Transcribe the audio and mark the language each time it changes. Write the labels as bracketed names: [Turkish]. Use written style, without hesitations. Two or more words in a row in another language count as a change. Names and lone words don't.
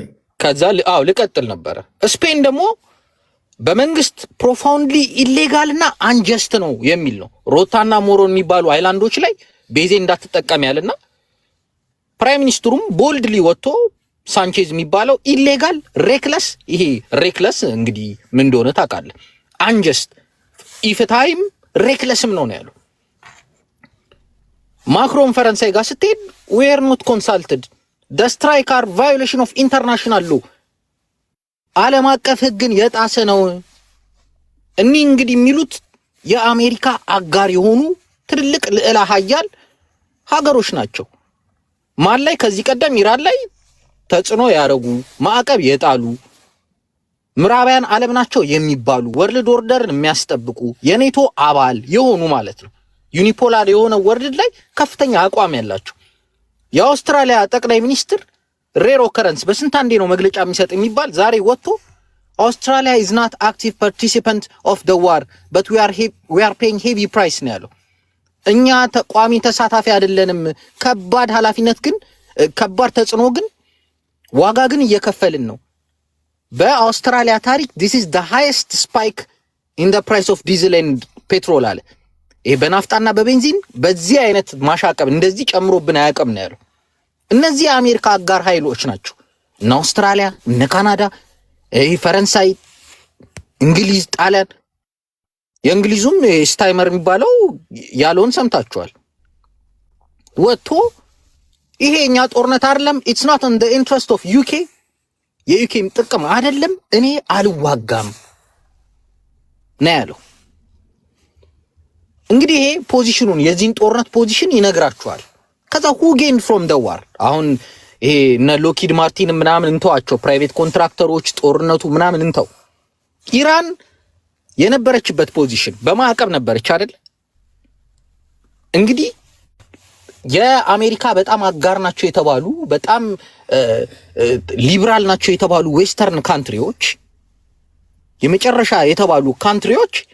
[Amharic] ከዛ ልቀጥል ነበረ። ስፔን ደግሞ በመንግስት [English] profoundly illegal [Amharic] እና አንጀስት ነው የሚል ነው። ሮታና ሞሮን የሚባሉ አይላንዶች ላይ ቤዜ እንዳትጠቀም ያለና ፕራይም ሚኒስትሩም ቦልድሊ ወጥቶ ሳንቼዝ የሚባለው [English] illegal reckless፣ [Amharic] ይሄ ሬክለስ እንግዲህ ምን እንደሆነ ታውቃለህ፣ አንጀስት ኢፍትሃይም ሬክለስም ነው ያለው። ማክሮን ፈረንሳይ ጋር ስትሄድ [English] we are not consulted the strike are violation of international law [Amharic] ዓለም አቀፍ ህግን የጣሰ ነው። እኒህ እንግዲህ የሚሉት የአሜሪካ አጋር የሆኑ ትልልቅ ልዕለ ሀያል ሀገሮች ናቸው። ማን ላይ ከዚህ ቀደም ኢራን ላይ ተጽዕኖ ያደረጉ ማዕቀብ የጣሉ ምዕራባውያን ዓለም ናቸው የሚባሉ ወርልድ ኦርደርን የሚያስጠብቁ የኔቶ አባል የሆኑ ማለት ነው። ዩኒፖላር የሆነ ወርልድ ላይ ከፍተኛ አቋም ያላቸው የአውስትራሊያ ጠቅላይ ሚኒስትር [English] rare occurrence [Amharic] በስንት አንዴ ነው መግለጫ የሚሰጥ የሚባል ዛሬ ወጥቶ አውስትራሊያ [English] is not active participant of the war but we are paying heavy price [Amharic] ነው ያለው። እኛ ተቋሚ ተሳታፊ አይደለንም፣ ከባድ ኃላፊነት ግን ከባድ ተጽዕኖ ግን ዋጋ ግን እየከፈልን ነው። በአውስትራሊያ ታሪክ [English] this is the highest spike in the price of diesel and petrol [Amharic] አለ። ይሄ በናፍጣና በቤንዚን በዚህ አይነት ማሻቀብ እንደዚህ ጨምሮብን አያውቅም ነው ያለው። እነዚህ የአሜሪካ አጋር ኃይሎች ናቸው እና አውስትራሊያ እና ካናዳ፣ ፈረንሳይ፣ እንግሊዝ፣ ጣሊያን። የእንግሊዙም ስታይመር የሚባለው ያለውን ሰምታችኋል። ወጥቶ ይሄ እኛ ጦርነት አይደለም [English] it's not in the interest of UK [Amharic] የዩኬም ጥቅም አይደለም እኔ አልዋጋም ነው ያለው። እንግዲህ ይሄ ፖዚሽኑን የዚህን ጦርነት ፖዚሽን ይነግራችኋል። ከዛ [English] who gained from the war [Amharic] አሁን ይሄ እነ ሎኪድ ማርቲን ምናምን እንተዋቸው፣ ፕራይቬት ኮንትራክተሮች ጦርነቱ ምናምን እንተው። ኢራን የነበረችበት ፖዚሽን በማዕቀብ ነበረች አይደል? እንግዲህ የአሜሪካ በጣም አጋር ናቸው የተባሉ በጣም ሊበራል ናቸው የተባሉ [English] western countries [Amharic] የመጨረሻ የተባሉ ካንትሪዎች